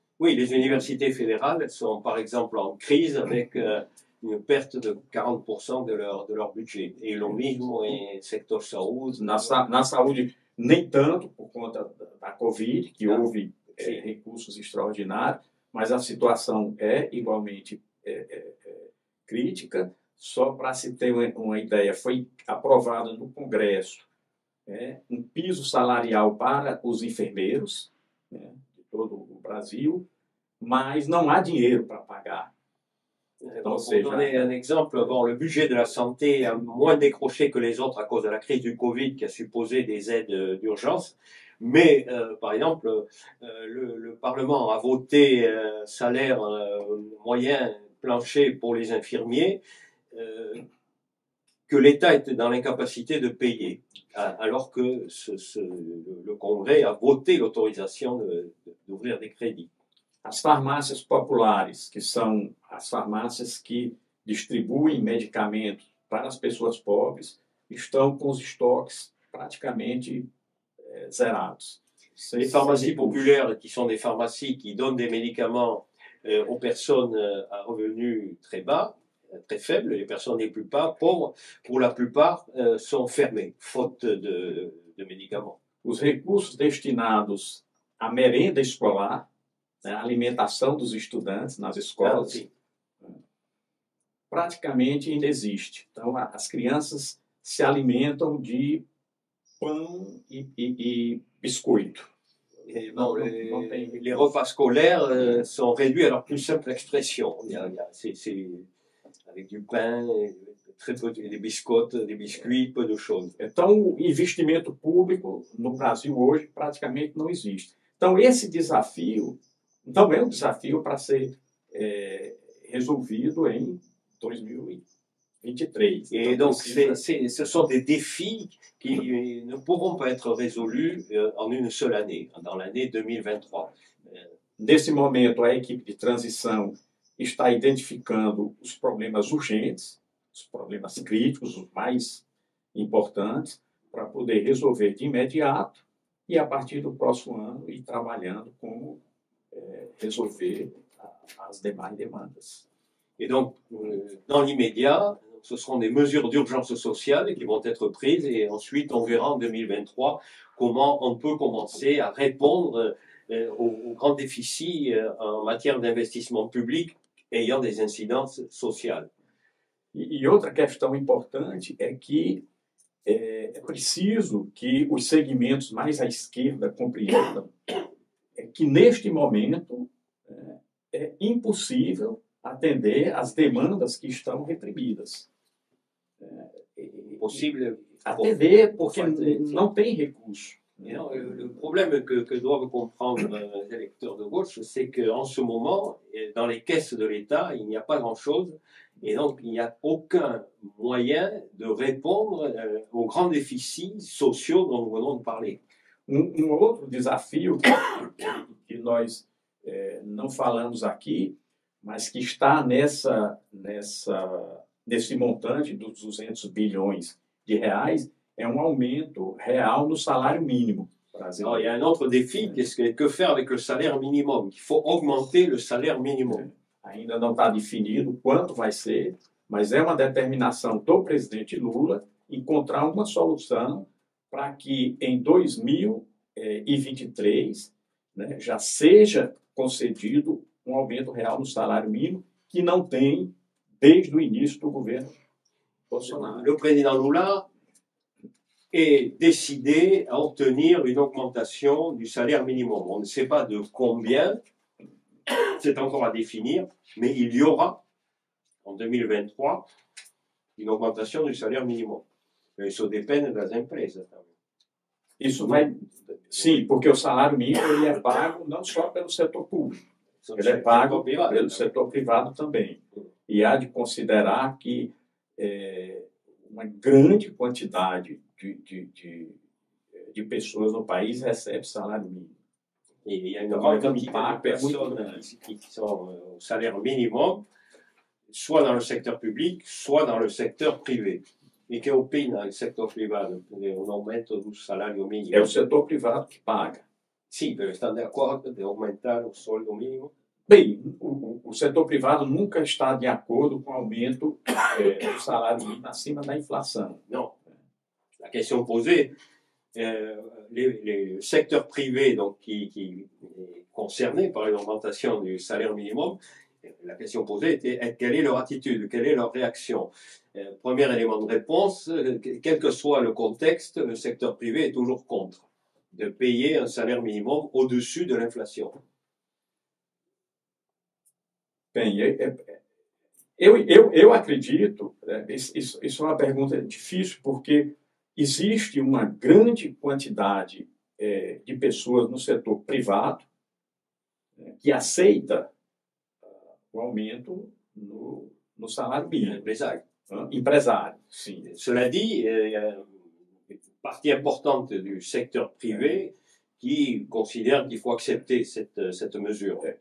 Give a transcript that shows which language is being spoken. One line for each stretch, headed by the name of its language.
French: Oui, les universités fédérales sont par exemple en crise avec une perte de 40% de leur budget.
Portuguese: E o mesmo em sector saúde. Na saúde, nem tanto por conta da Covid, que houve recursos extraordinários, mas a situação é igualmente crítica. Só para se ter uma ideia, foi aprovado no Congresso um piso salarial para os enfermeiros, de todo o Brasil, mas não há dinheiro para pagar.
French: Pour donner un exemple, bon, le budget de la santé a moins décroché que les autres à cause de la crise du Covid qui a supposé des aides d'urgence. Mais, par exemple, le Parlement a voté salaire moyen plancher pour les infirmiers que l'État était dans l'incapacité de payer, alors que le Congrès a voté l'autorisation d'ouvrir des crédits.
Portuguese: As farmácias populares, que são as farmácias que distribuem medicamentos para as pessoas pobres, estão com os estoques praticamente zerados.
French: Les pharmacies populaires, qui sont des pharmacies qui donnent des médicaments aux personnes à revenus très bas, très faibles, les personnes les plus pauvres, pour la plupart, sont fermées, faute de médicaments.
Portuguese: Os recursos destinados à merenda escolar, a alimentação dos estudantes nas escolas, praticamente ainda existe. Então, as crianças se alimentam de pão e biscoito.
French: Bon, les repas scolaires sont réduits à leur plus simple expression. C'est avec du pain, très peu, des biscottes, des biscuits, peu de choses.
Portuguese: Então, o investimento público no Brasil hoje praticamente não existe. Então, esse desafio não é um desafio para ser resolvido em 2023.
French: Et donc, ce sont des défis qui ne pourront pas être résolus en une seule année, dans l'année 2023.
Portuguese: Nesse momento, a equipe de transição está identificando os problemas urgentes, os problemas críticos, os mais importantes, para poder resolver de imediato e, a partir do próximo ano, ir trabalhando como resolver as demais demandas.
French: Et donc, dans l'immédiat, ce seront des mesures d'urgence sociale qui vont être prises et ensuite on verra en 2023 comment on peut commencer à répondre aux grands déficits en matière d'investissement public ayant des incidences sociales.
Portuguese: E outra questão importante é que é preciso que os segmentos mais à esquerda compreendam que, neste momento, é impossível atender às demandas que estão reprimidas.
French: Possible.
Portuguese: Atender porque não tem recurso.
French: Non, le problème que doivent comprendre les électeurs de gauche, c'est qu'en ce moment, dans les caisses de l'État, il n'y a pas grand-chose, et donc il n'y a aucun moyen de répondre aux grands déficits sociaux dont nous venons de parler.
Portuguese: Outro desafio que nós não falamos aqui, mas que está nesse montante dos 200 bilhões de reais, é um aumento real no salário mínimo brasileiro.
French: Alors, il y a un autre défi, que faire avec le salaire minimum? Il faut augmenter le salaire minimum.
Portuguese: Ainda não está definido quanto vai ser, mas é uma determinação do presidente Lula encontrar uma solução para que em 2023 já seja concedido um aumento real no salário mínimo, que não tem desde o início do governo Bolsonaro.
French: Le président Lula est décidé à obtenir une augmentation du salaire minimum. On ne sait pas de combien, c'est encore à définir, mais il y aura en 2023 une augmentation du salaire minimum.
Portuguese: Isso depende das empresas também. Isso vai... Sim, porque o salário mínimo ele é pago não só pelo setor público, ele é pago pelo setor privado também. E há de considerar que uma grande quantidade de pessoas no país recebe salário mínimo.
French: Et il y a une grande quantité de personnes qui sont au salaire minimum, soit dans le secteur public, soit dans le secteur privé.
Spanish: E que opina
Italian: il settore privato di un aumento
Portuguese: do salário mínimo? É o setor privado que paga. Sim, pero estão de acordo de aumentar o salário mínimo? Bem, o setor privado nunca está de acordo com o aumento do salário mínimo acima da inflação.
French: Non. La question posée, le secteur privé donc, qui est concerné par une augmentation du salaire minimum, la question posée était quelle est leur attitude, quelle est leur réaction? Premier élément de réponse, quel que soit le contexte, le secteur privé est toujours contre de payer un salaire minimum au-dessus de l'inflation.
Portuguese: Bem, eu acredito, isso é uma pergunta difícil, porque existe uma grande quantidade de pessoas no setor privado que aceita o aumento no salário mínimo. Empresário, sim.
French: Cela dit, il y a une partie importante du secteur privé qui considère qu'il faut accepter cette mesure.